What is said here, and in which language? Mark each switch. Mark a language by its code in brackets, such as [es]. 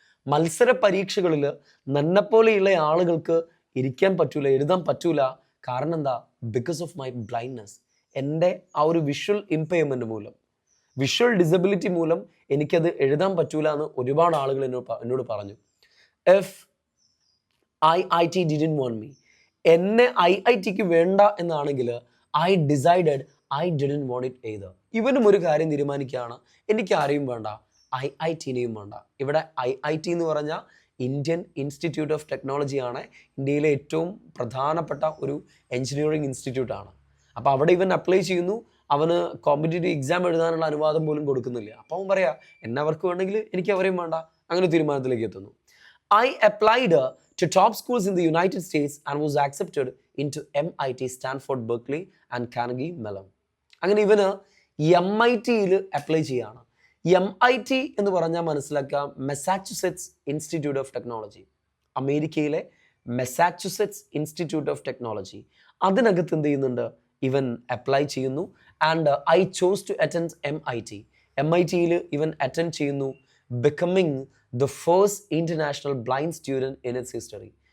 [ml] മത്സര പരീക്ഷകളിൽ നന്നെപ്പോലെയുള്ള ആളുകൾക്ക് ഇരിക്കാൻ പറ്റൂല, എഴുതാൻ പറ്റൂല. കാരണം എന്താ? [en] Because of my blindness. [ml] എൻ്റെ ആ ഒരു വിഷ്വൽ ഇംപെയർമെൻറ്റ് മൂലം, വിഷ്വൽ ഡിസബിലിറ്റി മൂലം എനിക്കത് എഴുതാൻ പറ്റൂല എന്ന് ഒരുപാട് ആളുകൾ എന്നോട് പറഞ്ഞു. [en] if IIT didn't want me, [ml] എന്നെ IITക്ക് വേണ്ട എന്നാണെങ്കിൽ [en] I decided I didn't want it either. [ml] ഇവനും ഒരു കാര്യം തീരുമാനിക്കുകയാണ്, എനിക്ക് ആരെയും വേണ്ട, IITനെയും വേണ്ട. ഇവിടെ IIT എന്ന് പറഞ്ഞാൽ ഇന്ത്യൻ ഇൻസ്റ്റിറ്റ്യൂട്ട് ഓഫ് ടെക്നോളജി ആണ്, ഇന്ത്യയിലെ ഏറ്റവും പ്രധാനപ്പെട്ട ഒരു എഞ്ചിനീയറിംഗ് ഇൻസ്റ്റിറ്റ്യൂട്ട് ആണ്. അപ്പോൾ അവിടെ ഇവൻ അപ്ലൈ ചെയ്യുന്നു, അവന് കോമ്പറ്റേറ്റീവ് എക്സാം എഴുതാനുള്ള അനുവാദം പോലും കൊടുക്കുന്നില്ല. അപ്പോൾ അവൻ പറയാ, എന്നെ അവർക്ക് വേണമെങ്കിൽ എനിക്ക് അവരെയും വേണ്ട. അങ്ങനെ തീരുമാനത്തിലേക്ക് എത്തുന്നു. [en] I applied to top schools in the United States and was accepted into MIT, Stanford, Berkeley and Carnegie Mellon. [ml] അങ്ങനെ ഇവന് MITയിൽ അപ്ലൈ ചെയ്യാണ്. MIT എന്ന് പറഞ്ഞാൽ മനസ്സിലാക്കാം, മെസാച്യുസെറ്റ്സ് ഇൻസ്റ്റിറ്റ്യൂട്ട് ഓഫ് ടെക്നോളജി, അമേരിക്കയിലെ മെസാച്യുസെറ്റ്സ് ഇൻസ്റ്റിറ്റ്യൂട്ട് ഓഫ് ടെക്നോളജി. അതിനകത്ത് എന്ത് ചെയ്യുന്നുണ്ട്? ഇവൻ അപ്ലൈ ചെയ്യുന്നു. [en] and I chose to attend [ml] MITയിൽ ഇവൻ അറ്റൻഡ് ചെയ്യുന്നു, [en] Becoming the first international blind student in its history.